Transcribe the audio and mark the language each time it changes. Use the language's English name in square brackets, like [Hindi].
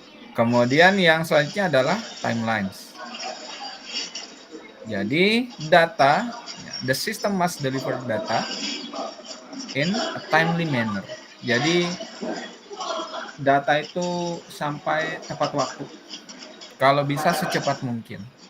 [Indonesian] Kemudian yang selanjutnya adalah timelines. [English] Jadi data, the system must deliver data in a timely manner. [Indonesian] Jadi data itu sampai tepat waktu. Kalau bisa secepat mungkin.